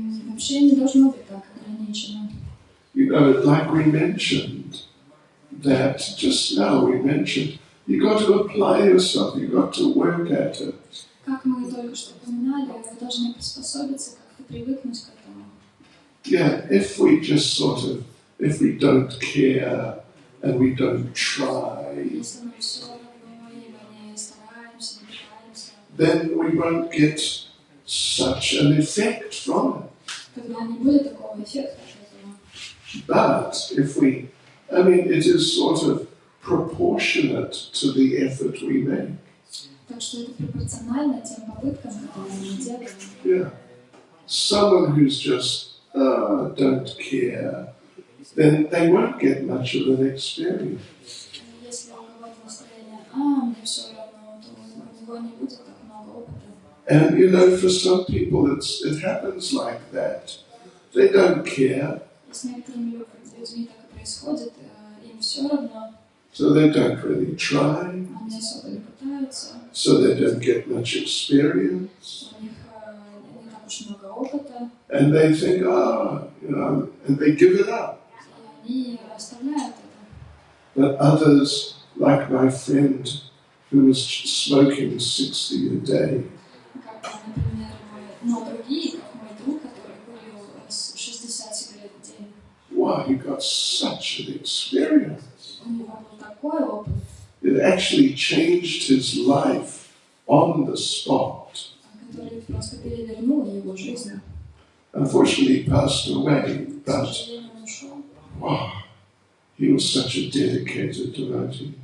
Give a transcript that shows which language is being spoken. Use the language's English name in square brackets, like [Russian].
[Russian] Вообще не должно быть так ограничено. [English] You know, like we mentioned, that just now we mentioned, you got to apply yourself, you got to work at it. [Russian] Как мы только что упоминали, вы должны приспособиться, как-то привыкнуть к этому. [English] Yeah, if we just sort of, if we don't care and we don't try, [Russian] Если мы все равно и мы не стараемся, не пытаемся, [English] then we won't get such an effect from it. [Russian] тогда не будет такого эффекта от этого. [English] But if we, I mean, it is sort of proportionate to the effort we make. [Russian] Так что это пропорционально тем попыткам, которые мы делаем. [English] Yeah. Someone who's just don't care, then they won't get much of an experience. [Russian] Если у кого-то настроение, мне все равно, то у него не будет так много опыта. [English] And you know, for some people it happens like that. They don't care, [Russian] И с некоторыми людьми так и происходит, им все равно, [English] so they don't really try, [Russian] они особо не пытаются, [English] so they don't get much experience. [Russian] у них не так уж много опыта, [English] And they think, you know, and they give it up. [Russian] и они оставляют это. [English] But others, like my friend who was smoking 60 a day, [Russian] Как, например, другие, как мой друг, который курил 60 сигарет в день, [English] wow, he got such an experience. [Russian] у него был такой опыт, [English] It actually changed his life on the spot. [Russian] который просто перевернул его жизнь. [English] Unfortunately, he passed away, [Russian] К [English] but [Russian] сожалению, он ушел. [English] wow, he was such a dedicated devotee.